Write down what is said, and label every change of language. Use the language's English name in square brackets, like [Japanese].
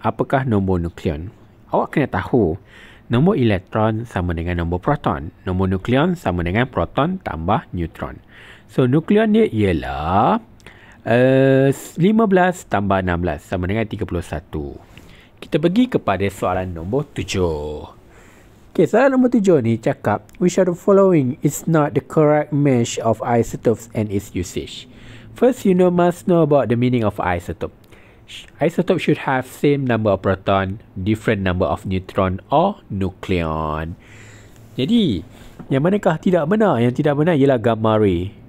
[Malay] Apakah nombor nukleon? Awak kena tahu nombor elektron sama dengan nombor proton. Nombor nukleon sama dengan proton tambah neutron. So, nukleon dia ialah 15 tambah 16 sama dengan 31. Kita pergi kepada soalan nombor 7. [English] Okay, [Malay] soalan nombor 7 ni cakap, [English] which of the following is not the correct measure of isotopes and its usage? First, you must know about the meaning of isotope. Isotope should have same number of proton, different number of neutron or nucleon. [Malay] Jadi, yang manakah tidak benar? Yang tidak benar ialah gamma ray.